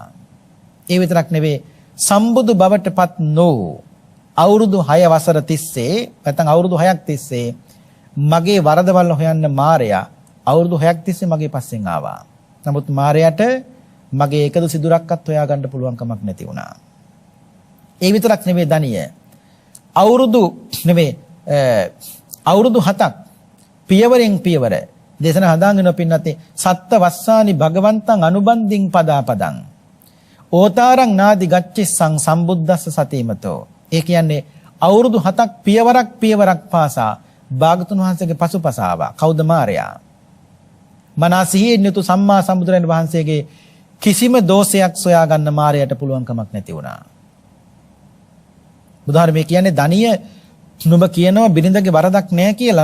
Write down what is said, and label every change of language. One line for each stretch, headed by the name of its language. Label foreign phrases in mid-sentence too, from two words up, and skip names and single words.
Sinhala: ඒ විතරක් නෙවෙයි සම්බුදු බවටපත් නොවූ අවුරුදු 6 වසර තිස්සේ නැත්නම් අවුරුදු 6ක් තිස්සේ මගේ වරදවල් හොයන්න මාරයා අවුරුදු 6ක් තිස්සේ මගේ පස්සෙන් ආවා. නමුත් මාරයාට මගේ එකදු සිදුරක්වත් හොයාගන්න පුළුවන් කමක් නැති වුණා. ඒ විතරක් නෙවෙයි ධනිය. අවුරුදු 7ක් පියවරෙන් පියවර දේශන හදාගෙන
Pali: පින්නත් සත්ත වස්සානි භගවන්තං අනුබන්දින් පදාපදං ඕතාරං නාදි ගච්ඡිස්සං සම්බුද්දස්ස සතීමතෝ.
Sinhala: ඒ කියන්නේ අවුරුදු 7ක් පියවරක් පාසා භාගතුන් වහන්සේගේ පසුපස ආවා. කවුද මාරයා? මනසිහින් යුතු සම්මා සම්බුදුරජාණන් වහන්සේගේ කිසිම දෝෂයක් සොයා ගන්න මාරයට පුළුවන් කමක් නැති වුණා. බුදුහාරමේ කියන්නේ ධනිය නුඹ කියනවා බිරිඳගේ වරදක් නැහැ කියලා.